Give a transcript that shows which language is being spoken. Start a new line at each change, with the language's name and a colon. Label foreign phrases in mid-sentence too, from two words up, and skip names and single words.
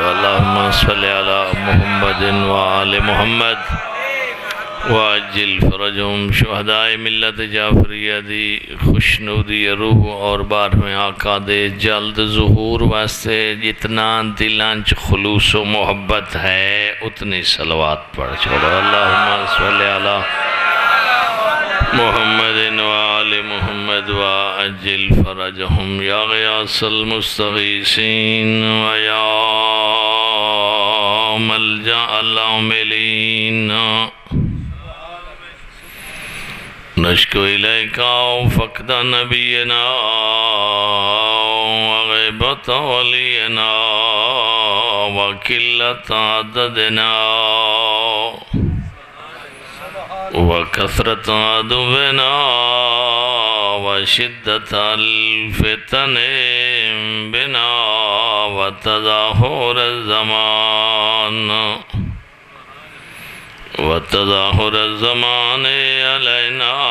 Arabic: اللہم صلی علی محمد وآل محمد واجل فرجہم.
Punjabi: شہدائے ملت جعفریہ دی خوشنودی روح اور بارہویں آقا دے جلد ظہور واسطے جتنا دلانچ خلوص و محبت ہے اتنی صلوات پڑھ چھوڑو.
Arabic: اللہم صلی علی محمد وآل محمد وعجل فرجہم. یا غیاث المستغیثین ویا ملجأ العاملین نشکو الیکا فقد نبینا وغیبت ولینا وقلت عددنا وكثرة عدونا وشدة الفتن بنا وتظاهر الزمان علينا.